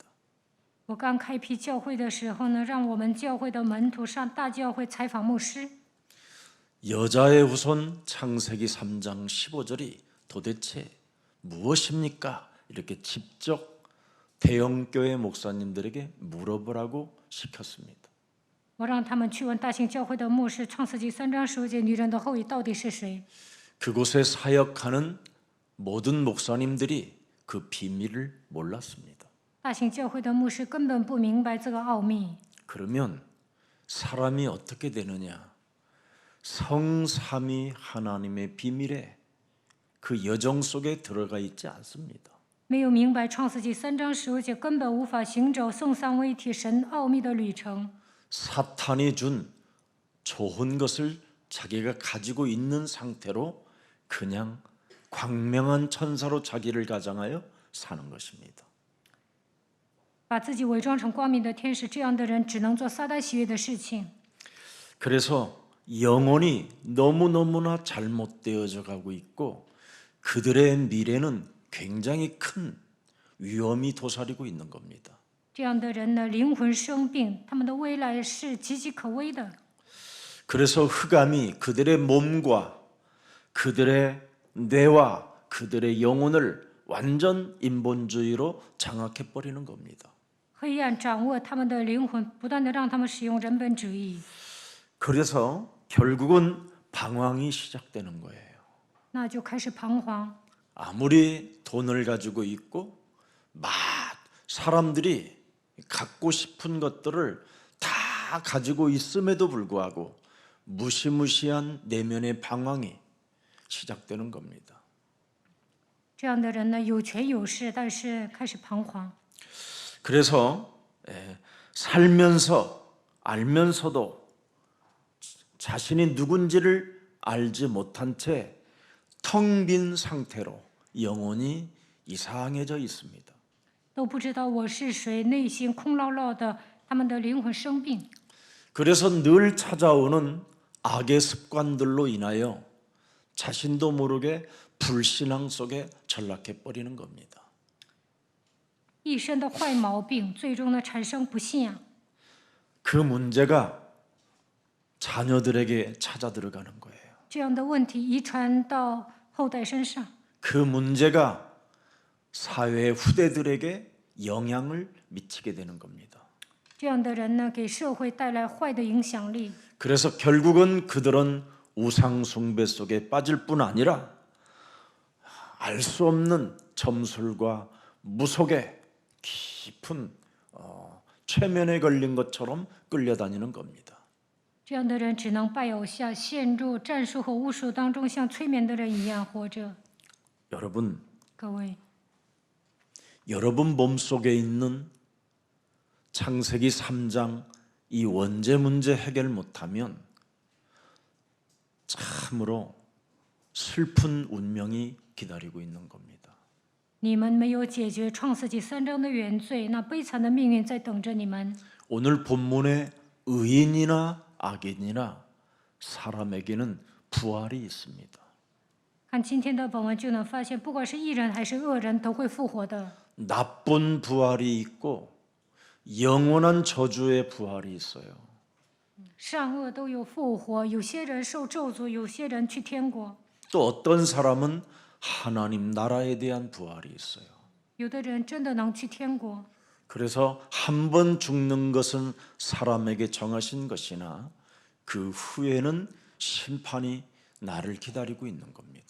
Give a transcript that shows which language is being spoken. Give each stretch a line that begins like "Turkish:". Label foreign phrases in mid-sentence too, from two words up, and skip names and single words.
Chinese: 我刚开辟教会的时候呢，让我们教会的门徒上大教会采访牧师。
Korean: 여자의 후손 창세기 3장 15절이 도대체 무엇입니까? 이렇게 직접 대형교회 목사님들에게 물어보라고 시켰습니다.
Chinese: 我让他们去问大型教会的牧师，创世纪3章15节，女人的后裔到底是谁？
Korean: 그곳에 사역하는 모든 목사님들이 그 비밀을 몰랐습니다.
Chinese: 大型教会的牧师根本不明白这个奥秘。
Korean: 그러면 사람이 어떻게 되느냐? 성삼위 하나님의 비밀에 그 여정 속에 들어가 있지 않습니다.
Chinese: 没有明白创世纪3章15节，根本无法行走圣三位一体神奥秘的旅程。
Korean: 사탄이 준 좋은 것을 자기가 가지고 있는 상태로 그냥 광명한 천사로 자기를 가장하여 사는 것입니다.
Chinese: 把自己伪装成光明的天使，这样的人只能做撒旦喜悦的事情。
Korean: 그래서 영혼이 너무너무나 잘못되어져 가고 있고 그들의 미래는 굉장히 큰 위험이 도사리고 있는 겁니다.
Chinese: 这样的人呢，灵魂生病，他们的未来是岌岌可危的。
Korean: 그래서 흑암이 그들의 몸과 그들의 뇌와 그들의 영혼을 완전 인본주의로 장악해 버리는 겁니다.
Chinese: 黑暗掌握他们的灵魂，不断的让他们使用人本主义，
Korean: 그래서 결국은 방황이 시작되는 거예요.
Chinese: 那就开始彷徨。
Korean: 아무리 돈을 가지고 있고 사람들이 갖고 싶은 것들을 다 가지고 있음에도 불구하고 무시무시한 내면의 방황이 시작되는 겁니다.
Chinese: 这样的人呢，有权有势，但是开始彷徨。
Korean: 그래서 살면서 알면서도 자신이 누군지를 알지 못한 채 텅 빈 상태로 영혼이 이상해져 있습니다.
Chinese: 都不知道我是谁，内心空落落的，他们的灵魂生病。
Korean: 그래서 늘 찾아오는 악의 습관들로 인하여 자신도 모르게 불신앙 속에 전락해 버리는 겁니다.
Chinese: 一身的坏毛病，最终呢产生不信仰。
Korean: 그 문제가 자녀들에게 찾아 들어가는 거예요.
Chinese: 这样的问题遗传到后代身上，
Korean: 그 문제가 사회 후대들에게 영향을 미치게 되는 겁니다.
Chinese: 这样的人呢给社会带来坏的影响力。
Korean: 그래서 결국은 그들은 우상 숭배 속에 빠질 뿐 아니라 알 수 없는 점술과 무속의 깊은 최면에 걸린 것처럼 끌려다니는 겁니다.
Chinese: 这样的人只能拜偶像，陷入战术和巫术当中，像催眠的人一样活着。
Korean: 여러분,
Chinese: 各位，
Korean: 여러분 몸속에 있는 창세기 3장 이 원죄 문제 해결 못하면 참으로 슬픈 운명이 기다리고 있는 겁니다.
Chinese: 你们没有解决创世纪3章的原罪，那悲惨的命运在等着你们。
Korean: 오늘 본문에 의인이나 악인이나 사람에게는 부활이 있습니다.
Chinese: 看今天的本文就能发现，不管是义人还是恶人，都会复活的。
Korean: 나쁜 부활이 있고 영원한 저주의 부활이 있어요.
Chinese: 善恶都有复活，有些人受咒诅，有些人去天国，
Korean: 또 어떤 사람은 하나님 나라에 대한 부활이 있어요.
Chinese: 有的人真的能去天国。
Korean: 그래서 한 번 죽는 것은 사람에게 정하신 것이나 그 후에는 심판이 나를 기다리고 있는 겁니다.